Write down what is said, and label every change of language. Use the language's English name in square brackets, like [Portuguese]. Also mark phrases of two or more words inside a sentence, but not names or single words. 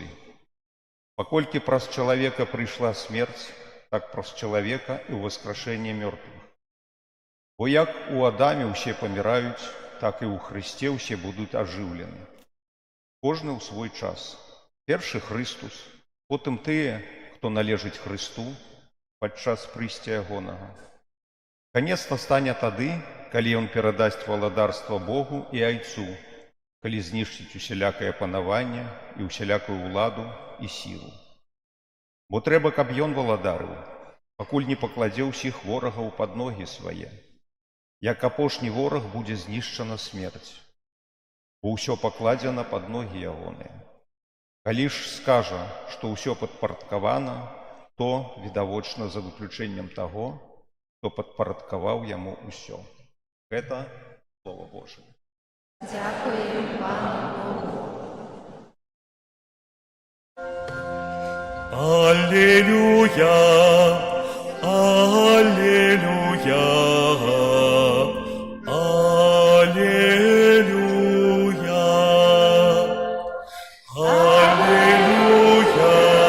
[Ukrainian] Покольки праз чоловіка прийшла смерть, так праз чоловіка і воскрешення мертвих. Бо як у Адамі усі помирають, так і у Христі усі будуть оживлені. Кожний у свій час. Перший Христос, потім тие, хто належить Христу [Belarusian] падчас прыйсця Ягонага. Канец настане тады, калі Ён перадасць валадарства Богу і Айцу, калі знішчыць усялякае панаванне і усялякую ўладу і сілу. Бо трэба, каб Ён валадарыў, пакуль не пакладзе ўсіх ворагаў пад ногі свае. Як апошні вораг будзе знішчана смерць, бо ўсё пакладзена пад ногі Ягоныя. Калі ж скажа, што ўсё падпарадкавана, то відавочна за выключэннем таго, хто падпарадкаваў яму ўсё. Гэта Слова Божае. [Ukrainian] Дякую Пану Богу. Аллилуйя, аллилуйя, аллилуйя, аллилуйя,